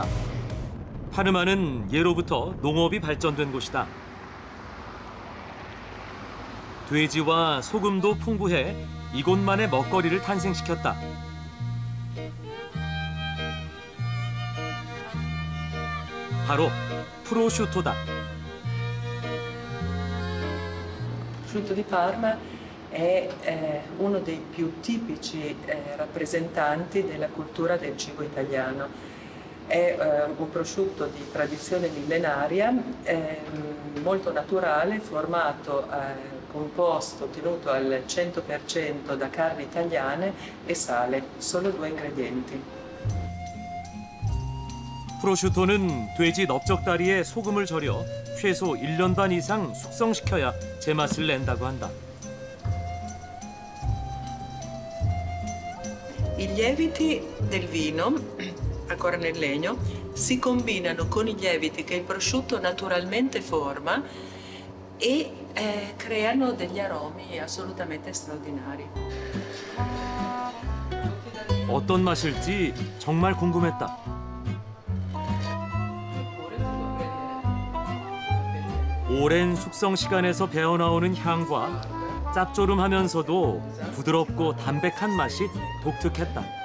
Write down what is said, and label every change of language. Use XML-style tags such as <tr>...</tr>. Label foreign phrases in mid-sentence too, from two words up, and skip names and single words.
<ko>파르마는 예로부터 농업이 발전된 곳이다. 돼지와 소금도 풍부해 이곳만의 먹거리를 탄생시켰다. 바로 프로슈토다.</ko> <it>Prosciutto di Parma è uno dei più tipici rappresentanti della cultura del cibo italiano. È un prosciutto di tradizione millenaria, molto naturale, formato, composto, ottenuto al 100% da carni italiane e sale, solo 2 ingredienti.</it> <ko>프로슈토는 돼지 넓적다리에 소금을 절여 최소 1년 반 이상 숙성시켜야 제맛을 낸다고 한다.</ko> <it>I lieviti del vino, ancora nel legno, si combinano con i lieviti che il prosciutto naturalmente forma e creano degli aromi assolutamente straordinari.</it> <ko>어떤 맛일지 정말 궁금했다. 오랜 숙성 시간에서 배어나오는 향과 짭조름하면서도 부드럽고 담백한 맛이 독특했다.</ko>